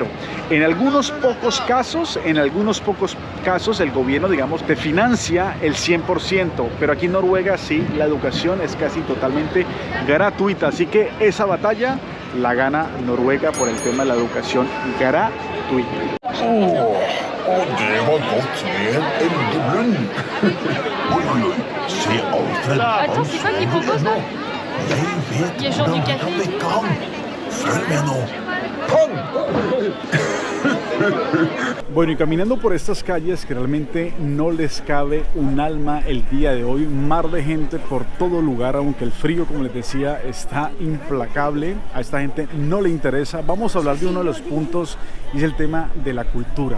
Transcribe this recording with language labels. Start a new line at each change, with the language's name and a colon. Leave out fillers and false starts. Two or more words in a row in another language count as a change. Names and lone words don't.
Spanish: En algunos pocos casos el gobierno, digamos, te financia el 100%, pero aquí en Noruega sí, la educación es casi totalmente gratuita. Así que esa batalla la gana Noruega por el tema de la educación gratuita.
Norwegian: Det var godt med Eldebrunn. Oi, se Alfred.
French: Attends, c'est quoi qui propose là?
Norwegian: Jeg vet
French: Il y a genre du
Norwegian: hvordan vi
French: café
Norwegian: kan
French: et tout.
Norwegian: vekke ham. Følg med nå. Kom!
Spanish: Bueno, y caminando por estas calles que realmente no les cabe un alma el día de hoy, mar de gente por todo lugar, aunque el frío, como les decía, está implacable, a esta gente no le interesa. Vamos a hablar de uno de los puntos y es el tema de la cultura.